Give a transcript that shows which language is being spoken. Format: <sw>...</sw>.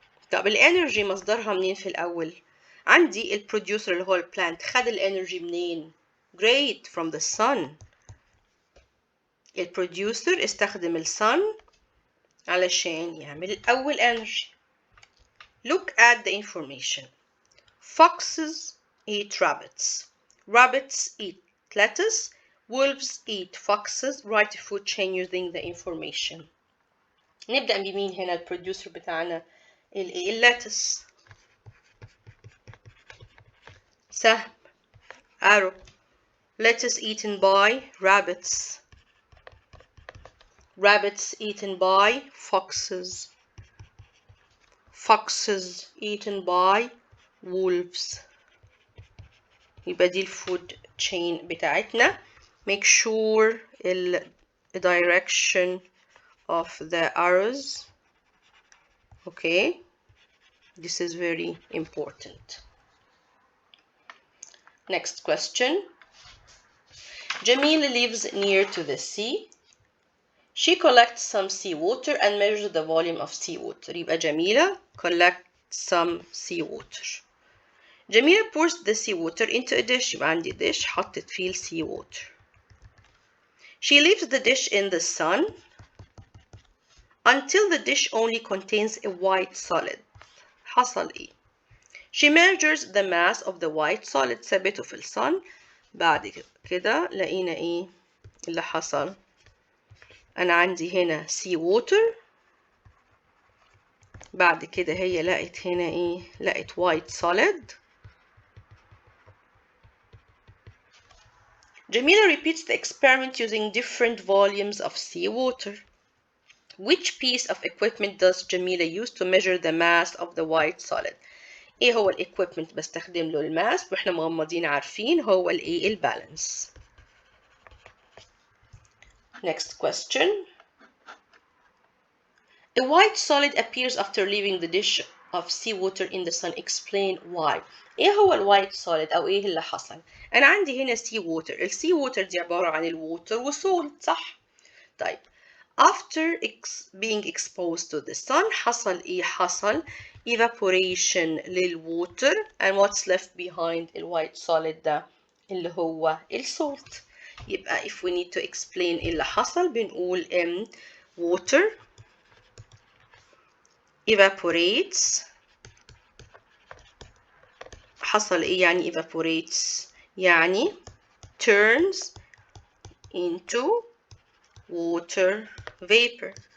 <ar>طب الانرجي مصدرها منين في الأول؟ عندي producer اللي هو plant خد الانرجي منين؟</ar> <en>Great, from the sun.</en> <ar>producer استخدم sun علشان يعمل أول energy.</ar> <en>Look at the information. Foxes eat rabbits. Rabbits eat lettuce. Wolves eat foxes. Write a food chain using the information.</en> <ar>نبدأ بمين هنا البروديوسر بتاعنا اللاتس. سهم arrow.</ar> <en>Lettuce eaten by rabbits. Rabbits eaten by foxes. Foxes eaten by wolves.</en> <ar>يبقى دي الفود chain بتاعتنا.</ar> <en>Make sure the direction of the arrows Okay, this is very important. Next question. Jamila lives near to the sea. She collects some seawater and measures the volume of seawater.</en> <ar>يبقى</ar> <en>جميلة collects some seawater. جميلة pours the seawater into a dish.</en> <ar>يبقى عندي dish حطت فيه seawater.</ar> <en>She leaves the dish in the sun until the dish only contains a white solid.</en> <ar>حصل إيه؟</ar> <en>She measures the mass of the white solid.</en> <ar>ثبته في الصن. بعد كده لقينا إيه اللي حصل؟ أنا عندي هنا seawater. بعد كده هي لقت هنا إيه؟ لقت</ar> <en>white solid. Jamila repeats the experiment using different volumes of seawater. Which piece of equipment does Jamila use to measure the mass of the white solid?</en> <ar>ايه هو equipment بستخدم له الماس واحنا مغمضين عارفين هو الايه البالانس.</ar> <en>Next question. A white solid appears after leaving the dish of seawater in the sun. Explain why.</en> <ar>ايه هو الوايت solid او ايه اللي حصل؟ انا عندي هنا seawater. الseawater دي عبارة عن الووتر وسولت صح؟ طيب</ar> <en>after being exposed to the sun</en> <ar>حصل ايه؟ حصل evaporation للwater</ar> <en>and what's left behind</en> <ar>الوايت solid ده اللي هو السولت. يبقى</ar> <en>if we need to explain</en> <ar>ايه اللي حصل بنقول</ar> <en>water evaporates.</en> <ar>حصل ايه يعني evaporates؟ يعني</ar> <en>turns into water vapor.</en>